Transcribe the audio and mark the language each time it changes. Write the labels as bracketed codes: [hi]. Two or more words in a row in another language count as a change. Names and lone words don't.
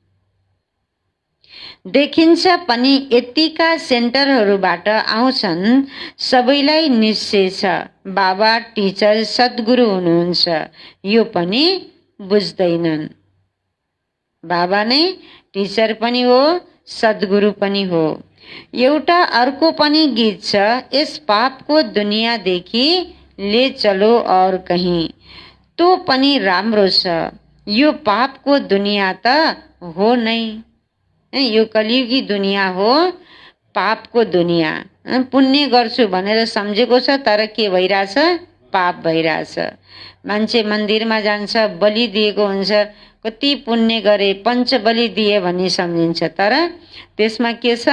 [ne] देखिन्छ पनि यतिका सेन्टरहरूबाट आउँछन्, सबैलाई निश्चय छ बाबा टिचर सद्गुरु हुनुहुन्छ, यो पनि बुझ्दैनन्। बाबा नै टिचर पनि हो, सद्गुरु पनि हो। एउटा अर्को पनि गीत छ, यस पापको दुनियाँदेखि [hi] ले चलो और कहीं, [ne] तो पनि राम्रो छ। यो पापको दुनियाँ त हो नै, यो कलियुगी दुनियाँ हो। पापको दुनियाँ। पुण्य गर्छु भनेर सम्झेको छ तर के भइरहेछ? पाप भइरहेछ। मान्छे मन्दिरमा जान्छ, बलि दिएको हुन्छ, कति पुण्य गरे, पञ्चबलि दिए भन्ने सम्झिन्छ, तर त्यसमा के छ?